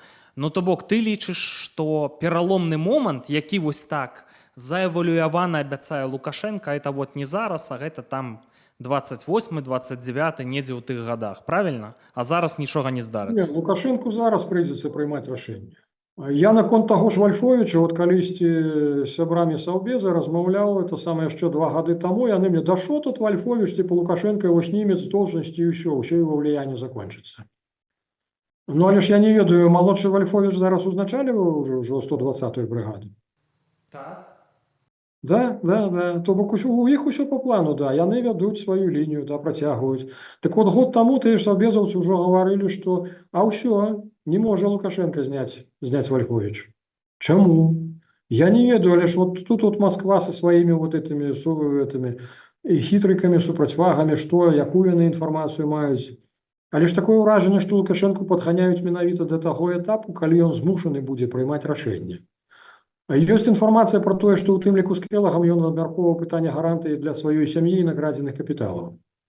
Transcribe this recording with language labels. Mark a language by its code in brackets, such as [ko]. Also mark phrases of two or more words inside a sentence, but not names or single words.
[be] Ну, то бок, ты лічыш, што пераломны момант, які вось так заэвалюявана абяцае Лукашенко, это вот не зараз, а гэта там 28-29, недзе ў тых гадах, правильно? А зараз нічога не здарыцца. Лукашенку зараз прыйдзецца прымаць рашэнне. Я наконт таго ж Вальфовіча, от калісьці з сябрамі Саўбеза размаўляў, это самае яшчэ 2 гады таму, яны мне, да шо тут Вальфовіч, [ru] типа Лукашенко его снимет с должности и все его влияние закончится. [be] Ну, але ж я не ведаю, молодший Вальфович зараз узначаліваў уже 120-ю бригаду. Так. Да. То бок у іх усё по плану, да, яны вядуць сваю лінію, да, працягваюць. Так вот, год таму тыя ж саўбезаўцы ўжо гаварылі, што ўсё, не можа Лукашенко зняць Вальфович. Чаму? Я не ведаю, але ж [ru] вот тут вот Москва со своими вот этими [be] хітрыкамі, супрацьвагамі, што, якую яны інфармацыю маюць. Але ж такое ўражанне, што Лукашенко падганяюць менавіта да таго этапу, калі ён змушаны будзе прымаць рашэнне. Ёсць інфармацыя пра тое, што ў тым ліку з Келагам ён абмяркоўваў пытанне гарантыі для сваёй сям'і і наградзеных капіталаў.